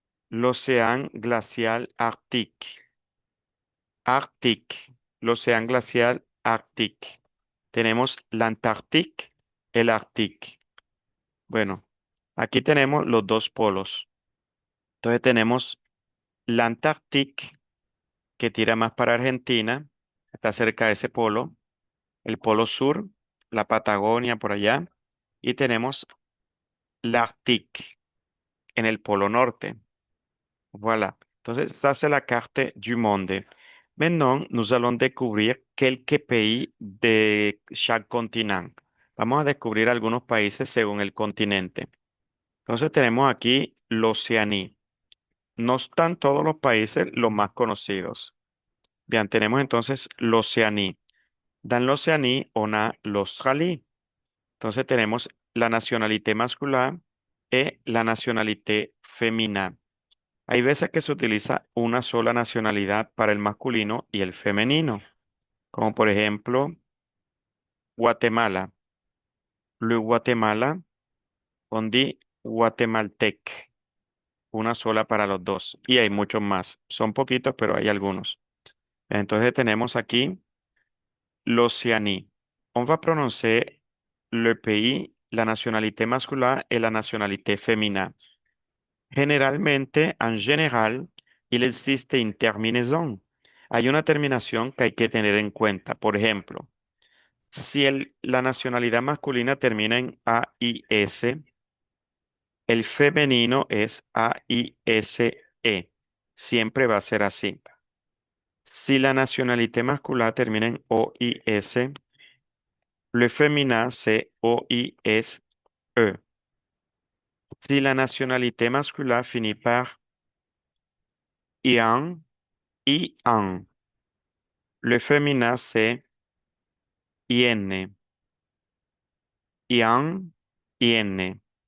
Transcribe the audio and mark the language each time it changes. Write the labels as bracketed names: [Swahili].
[French] L'océan glacial Arctique. Arctique. L'océan glacial Arctique. [Spanish] Tenemos la Antártica, el Ártico. Bueno, aquí tenemos los dos polos. Entonces tenemos la Antártica, que tira más para Argentina, está cerca de ese polo. El polo sur, la Patagonia por allá. Y tenemos la Ártica en el polo norte. [French] Voilà. Entonces, ça c'est la carte du monde. Maintenant, nous allons découvrir quelques pays de chaque continent. [Spanish] Vamos a descubrir algunos países según el continente. Entonces tenemos aquí l'Océanie. No están todos los países los más conocidos. Bien, tenemos entonces l'Océanie. [French] Dans l'Océanie, on a l'Australie. [Spanish] Entonces tenemos la nacionalité masculina y la nacionalité féminin. Hay veces que se utiliza una sola nacionalidad para el masculino y el femenino, como por ejemplo Guatemala. [French] Le Guatemala, on dit guatemaltèque, [Spanish] una sola para los dos. Y hay muchos más. Son poquitos, pero hay algunos. Entonces tenemos aquí l'Océanie. [French] On va prononcer le pays, la nationalité masculina y la nationalité féminin. [Spanish] Generalmente, en general, [French] il existe une terminaison. [Spanish] Hay una terminación que hay que tener en cuenta. Por ejemplo, si la nacionalidad masculina termina en AIS, el femenino es AISE. Siempre va a ser así. Si la nationalité masculina termina en OIS, [French] le féminin c'est OISE. [Spanish] Si la nationalité masculina [French] finit par IAN, IAN, le féminin c'est IN, IAN, IN.